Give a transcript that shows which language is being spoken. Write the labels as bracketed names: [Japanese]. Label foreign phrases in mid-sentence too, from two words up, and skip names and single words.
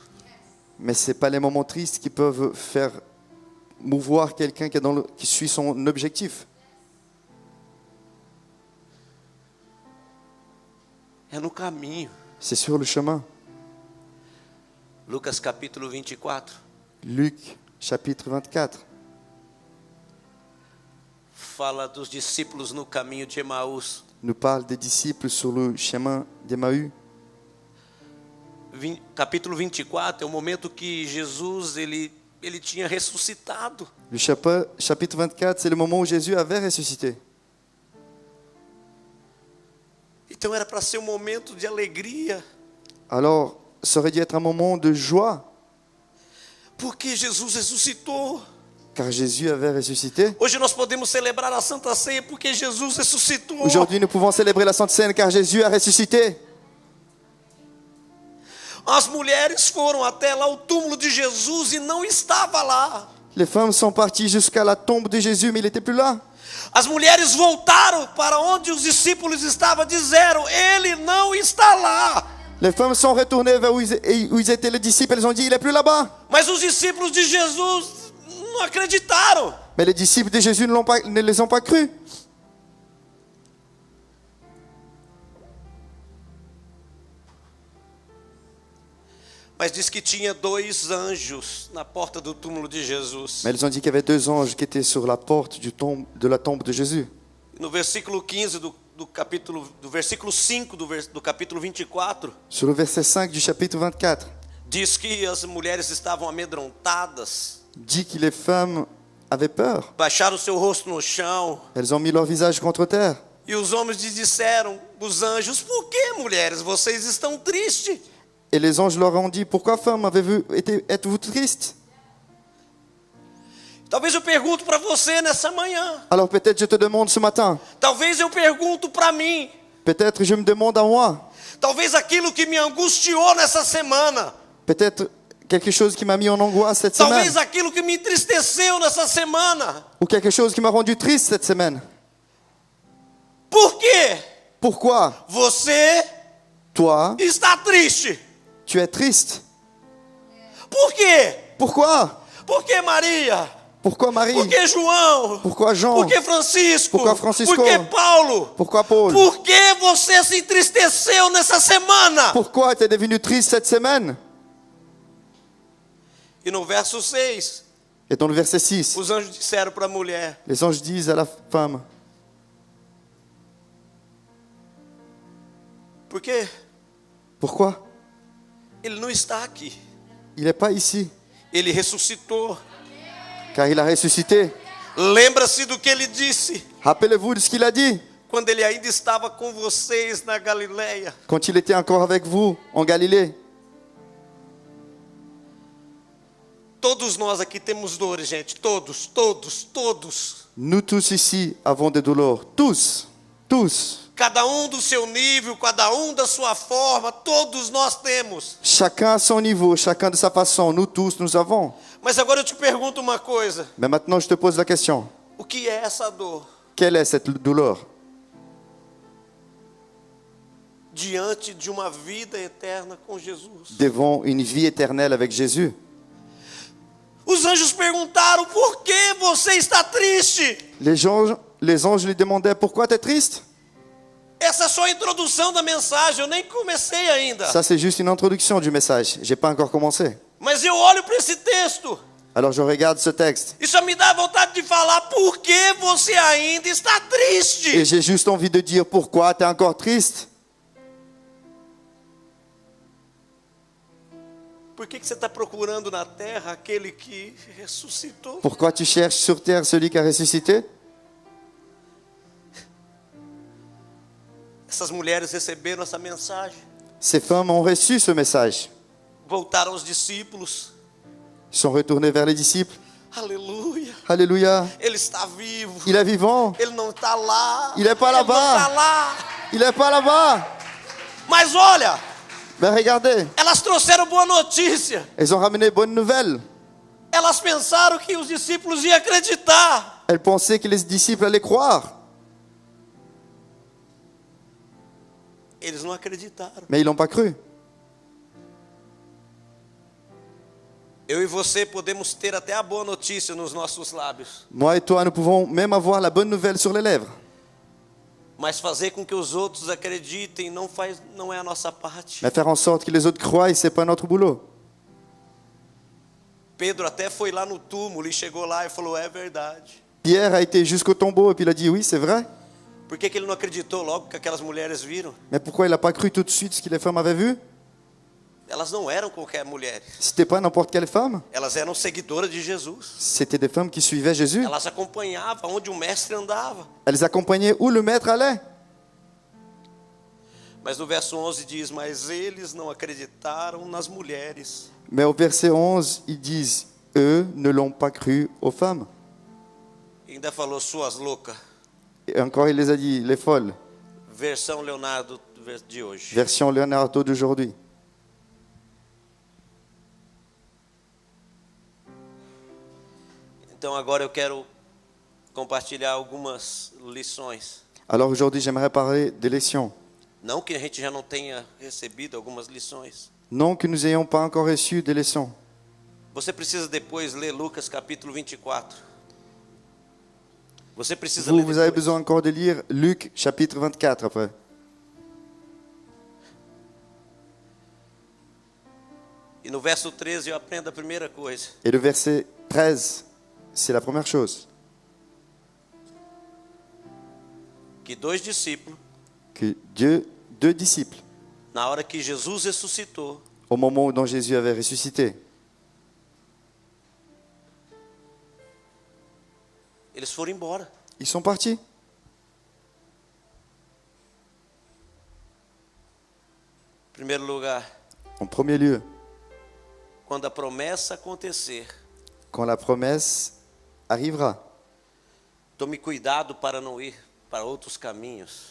[French] Mais ce n'est pas les moments tristes qui peuvent faire mouvoir quelqu'un qui suit son objectif. [Portuguese] É no caminho. [French] C'est sur le chemin. [Portuguese] Lucas capítulo 24. [French] Luc, chapitre 24. [Portuguese] Fala dos discípulos no caminho de Emaús. [French] Nous parle des disciples sur le chemin d'Emmaüs. [Portuguese] Capítulo 24 é o momento que Jesus ele tinha ressuscitado. [French] Le chapitre 24, c'est le moment où Jésus avait ressuscité. [Portuguese] Então era para ser um momento de alegria. [French] Alors, ça aurait dû être un moment de joie, [Portuguese] Porque Jesus ressuscitou. [French] car Jésus avait ressuscité. [Portuguese] Hoje nós podemos celebrar a Santa Ceia porque Jesus ressuscitou. [French] Aujourd'hui, nous pouvons célébrer la Sainte Seine, car Jésus a ressuscité. [Portuguese] As mulheres foram até lá o túmulo de Jesus e não estava lá. [French] Les femmes sont parties jusqu'à la tombe de Jésus, mais il n'était plus là. [Portuguese] As mulheres voltaram para onde os discípulos estavam, disseram: Ele não está lá. [French] Les femmes sont retournées vers où ils étaient les disciples, elles ont dit, il n'est plus là-bas. [Portuguese] Mas os discípulos de Jesus não acreditaram. [French] Mais les disciples de Jésus ne les ont pas crus. [Portuguese] Mas diz que tinha 2 anjos na porta do túmulo de Jesus. [French] Mais ils ont dit qu'il y avait 2 anges qui étaient sur la porte de la tombe de Jésus. [Portuguese] No versículo 15 do versículo 5 do capítulo 24, [French] Sur le verset 5 du chapitre 24, [Portuguese] diz que as mulheres estavam amedrontadas, [French] dit que les femmes avaient peur. [Portuguese] baixaram o seu rosto no chão, [French] Elles ont mis leur visage contre terre. [Portuguese] e os homens lhes disseram, os anjos: Por que, mulheres, vocês estão tristes? [French] Et les anges leur ont dit, pourquoi femmes êtes-vous tristes? [Portuguese] Talvez eu pergunto para você nessa manhã. [French] Alors peut-être je te demande ce matin, [Portuguese] Talvez eu pergunto para mim. [French] peut-être je me demande à moi, [Portuguese] Talvez aquilo que me angustiou nessa semana. [French] peut-être quelque chose qui m'a mis en angoisse cette semaine, [Portuguese] Talvez aquilo que me entristeceu nessa semana. [French] ou quelque chose qui m'a rendu triste cette semaine. [Portuguese] Por quê? [French] Pourquoi [Portuguese] Você [French] toi, [Portuguese] está triste. [French] tu es triste? [Portuguese] Por quê? [French] Pourquoi? [Portuguese] Por que Maria? [French] Pourquoi Marie? [Portuguese] Por que João? [French] Pourquoi Jean? [Portuguese] Por que Francisco? Por que Francisco? Por que Paulo? [French] Pourquoi Paul? [Portuguese] Por que você se entristeceu nessa semana? [French] Pourquoi tu es devenu triste cette semaine? [Portuguese] E no verso 6, [French] Et dans le verset 6, [Portuguese] os anjos disseram para a mulher: [French] les anges disent à la femme, [Portuguese] Por quê? [French] pourquoi? [Portuguese] Ele não está aqui. [French] Il n'est pas ici, [Portuguese] Ele ressuscitou. [French] car il a ressuscité. [Portuguese] Lembra-se do que ele disse [French] Rappelez-vous de ce qu'il a dit [Portuguese] quando ele ainda estava com vocês na Galileia. [French] quand il était encore avec vous en Galilée. [Portuguese] Todos nós aqui temos dores, gente. Todos. [French] Nous tous ici avons des douleurs. Tous. [Portuguese] Cada do seu nível, cada da sua forma, todos nós temos. [French] Chacun à son niveau, chacun de sa façon. Nous tous, nous avons. [Portuguese] Mas agora eu te pergunto uma coisa. [French] Mais maintenant, je te pose la question. [Portuguese] O que é essa dor? [French] Quelle est cette douleur? [Portuguese] Diante de uma vida eterna com Jesus. [French] Devant une vie éternelle avec Jésus. [Portuguese] Os anjos perguntaram: Por que você está triste? [French] Les anges lui demandaient, pourquoi tu es triste? [Portuguese] Essa é só a introdução da mensagem, eu nem comecei ainda. [French] Ça, c'est juste une introduction du message. J'ai pas encore commencé. [Portuguese] Mas eu olho para esse texto. [French] Alors je regarde ce texte. [Portuguese] Isso me dá vontade de falar: Por que você ainda está triste? [French] Et j'ai juste envie de dire, pourquoi tu es encore triste? [Portuguese] Por que você está procurando na terra aquele que ressuscitou? [French] Pourquoi tu cherches sur terre celui qui a ressuscité? [Portuguese] Essas mulheres receberam essa mensagem. [French] Ces femmes ont reçu ce message. [Portuguese] Voltaram aos discípulos. [French] Ils sont retournés vers les disciples. [Portuguese] Aleluia. [French] Alléluia. [Portuguese] Ele está vivo. [French] Il est vivant. [Portuguese] Ele não está lá. [French] Il est pas [Portuguese] Ele [French] là-bas. [Portuguese] não está lá. [French] Il n'est pas là-bas. [Portuguese] Mas olha, [French] Mais regardez, [Portuguese] elas trouxeram boa notícia. [French] ils ont ramené bonne nouvelle. [Portuguese] Elas pensaram que os discípulos iam acreditar. [French] Elles pensaient que les disciples allaient croire, [Portuguese] Eles não acreditaram. [French] mais ils n'ont pas cru. [Portuguese] Eu e você podemos ter até a boa notícia nos nossos lábios, [French] Moi et toi, nous pouvons même avoir la bonne nouvelle sur les lèvres. [Portuguese] mas fazer com que os outros acreditem não é a nossa parte. [French] Mais faire en sorte que les autres croient, c'est pas notre boulot. [Portuguese] Pedro até foi lá no túmulo e chegou lá e falou: é verdade. [French] Pierre a été jusqu'au tombeau et puis il a dit oui, c'est vrai. [Portuguese] Por que ele não acreditou logo que aquelas mulheres viram? [French] Mais pourquoi il n'a pas cru tout de suite ce que les femmes avaient vu? [Portuguese] Elas não eram qualquer mulher. [French] C'était pas n'importe quelle femme. [Portuguese] Elas eram seguidoras de Jesus. [French] C'était des femmes qui suivaient Jésus. [Portuguese] Elas acompanhavam onde o mestre andava. [French] Elles accompagnaient où le maître allait. [Portuguese] Mas no verso 11 diz: mas eles não acreditaram nas mulheres. [French] Mais au verset 11, ils disent, eux ne l'ont pas cru aux femmes. [Portuguese] E ainda falou: suas loucas. [French] Et encore, il les a dit, les folles. [Portuguese] Versão Leonardo de hoje. [French] Version Leonardo d'aujourd'hui. [Portuguese] Então agora eu quero compartilhar algumas lições. [French] Alors aujourd'hui, j'aimerais parler des leçons. [Portuguese] Não que a gente já não tenha recebido algumas lições. [French] Non que nous n'ayons pas encore reçu des leçons. [Portuguese] Você precisa depois ler Lucas capítulo 24. Você precisa [French] Vous, [Portuguese] ler [French] vous avez [Portuguese] depois. [French] besoin encore de lire Luc chapitre 24 après. [Portuguese] E no verso 13 eu aprendo a primeira coisa. [French] Et le verset 13, c'est la première chose. [Portuguese] Que dois discípulos, [French] Que Dieu, deux disciples, [Portuguese] na hora que Jesus ressuscitou, [French] au moment dont Jésus avait ressuscité, [Portuguese] eles foram embora. [French] ils sont partis. [Portuguese] Em primeiro lugar, [French] En premier lieu, [Portuguese] quando a promessa acontecer, [French] quand la promesse arrivera, [Portuguese] tome cuidado para não ir para outros caminhos.